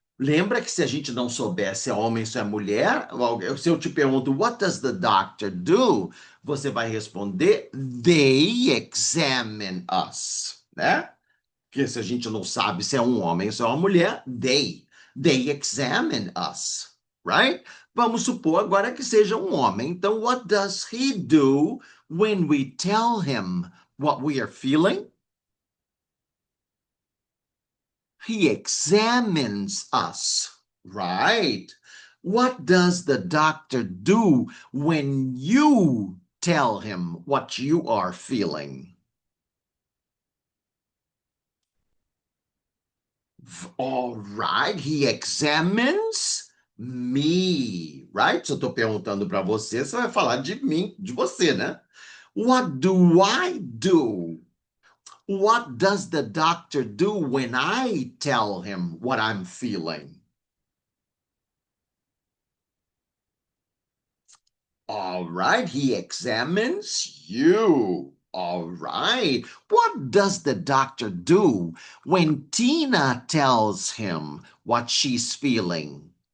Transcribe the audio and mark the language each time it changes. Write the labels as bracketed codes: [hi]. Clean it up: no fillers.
[pt] Lembra que se a gente não souber se é homem ou se é mulher, se eu te pergunto, [en] what does the doctor do? [pt] Você vai responder, [en] they examine us, [pt] né? Porque se a gente não sabe se é um homem ou se é uma mulher, [en] they examine us, right? [pt] Vamos supor agora que seja um homem. [en] Então, what does he do when we tell him what we are feeling? He examines us, right? What does the doctor do when you tell him what you are feeling? All right, he examines me, right? [pt] Se eu estou perguntando para você, você vai falar de mim, de você, né? [en] What do I do? What does the doctor do when I tell him what I'm feeling? All right, he examines you. All right. What does the doctor do when Tina tells him what she's feeling?